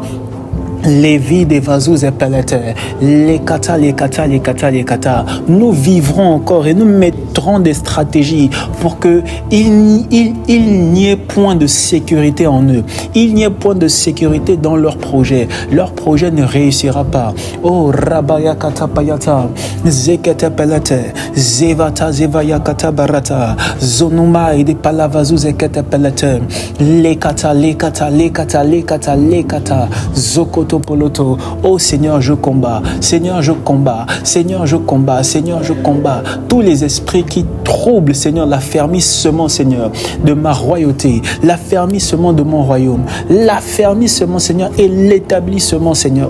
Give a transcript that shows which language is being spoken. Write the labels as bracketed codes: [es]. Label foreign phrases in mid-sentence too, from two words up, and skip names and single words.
[fr] Les vies des vazous et palettes, les kata. Nous vivrons encore et nous mettrons des stratégies pour que il n'y ait point de sécurité en eux. Il n'y ait point de sécurité dans leur projet. Leur projet ne réussira pas. Oh, rabaya kata payata, zekete pelete, zevata zevaya kata barata, zonuma et des palavazous et kete pelete, les kata, zoko. Poloto. Oh Seigneur, je combats. Seigneur, je combats. Tous les esprits qui troublent, Seigneur, l'affermissement, Seigneur, de ma royauté, l'affermissement de mon royaume, l'affermissement, Seigneur, et l'établissement, Seigneur.